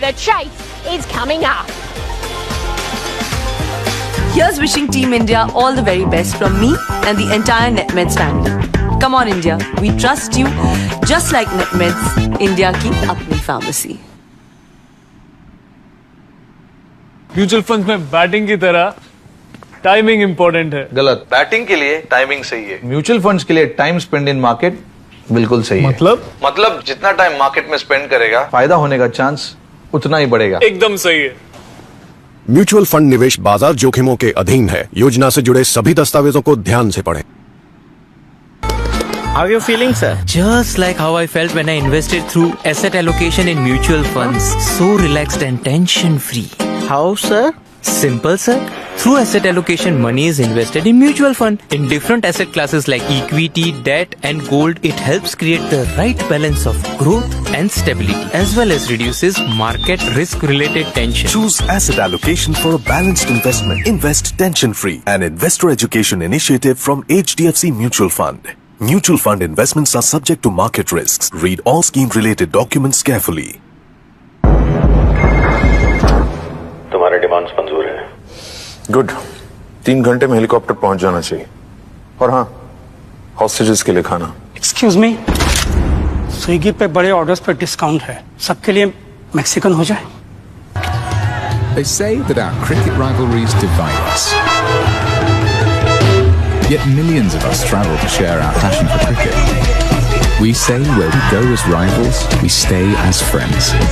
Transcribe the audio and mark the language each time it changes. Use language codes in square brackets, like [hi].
[en] The chase is coming up. Here's wishing Team India all the very best from me and the entire Netmeds family. Come on India, we trust you just like Netmeds, India [hi] की अपनी [en] pharmacy. [hi] Mutual fund में batting की तरह timing important है। गलत। Batting के लिए timing सही है, म्यूचुअल फंड्स के लिए [en] time spend in market [hi] बिल्कुल सही है। मतलब जितना टाइम मार्केट में स्पेंड करेगा, फायदा होने का चांस उतना ही बढ़ेगा। एकदम सही है। म्यूचुअल फंड निवेश बाजार जोखिमों के अधीन है। योजना से जुड़े सभी दस्तावेजों को ध्यान से पढ़ें। [en] How are you feeling, sir? Just like how I felt when I invested through asset allocation in mutual funds. So relaxed and tension-free. How, sir? Simple, sir. Through asset allocation, money is invested in mutual fund. In different asset classes like equity, debt and gold, it helps create the right balance of growth and stability, as well as reduces market risk-related tension. Choose asset allocation for a balanced investment. Invest tension-free. An investor education initiative from HDFC Mutual Fund. Mutual fund investments are subject to market risks. Read all scheme-related documents carefully. [hi] तुम्हारे demands मंजूर है। Good. 3 घंटे में helicopter पहुंच जाना चाहिए। और हाँ, हॉस्टेजेस के लिए खाना। [en] excuse me, [hi] स्विगी पे बड़े ऑर्डर्स पे डिस्काउंट है, सबके लिए मैक्सिकन हो जाए। [en] They say that our cricket rivalries divide us. Yet millions of us travel to share our passion for cricket. We say where we go as rivals, we stay as friends.